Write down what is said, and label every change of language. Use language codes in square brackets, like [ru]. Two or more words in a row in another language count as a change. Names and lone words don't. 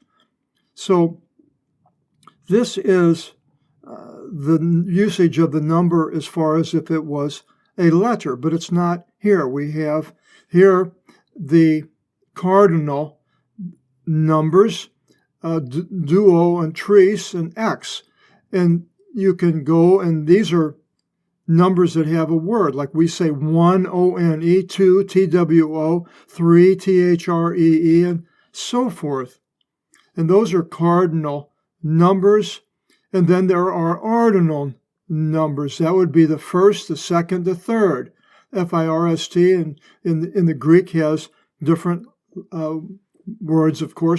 [en] So this is the usage of the number as far as if it was a letter, but it's not here. We have here the cardinal numbers, duo and tris and x. And you can go, and these are numbers that have a word, like we say 1, O-N-E, 2, T-W-O, 3, T-H-R-E-E, and so forth. And those are cardinal numbers. And then there are ordinal numbers. That would be the first, the second, the third. F-I-R-S-T, and in the Greek has different words, of course.